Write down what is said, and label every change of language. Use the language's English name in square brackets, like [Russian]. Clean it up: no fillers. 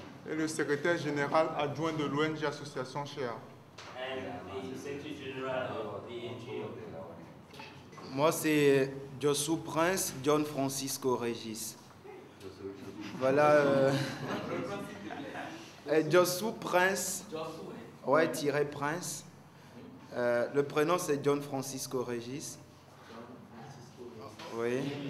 [French] Et le secrétaire général adjoint de l'ONG Association Share. [English] And the secretary general of the NGO. [French] Moi, c'est Jossou Prince, John Francisco Régis. Voilà. Jossou Prince, ouais, tiré Prince. Le prénom, c'est John Francisco Régis. Oui.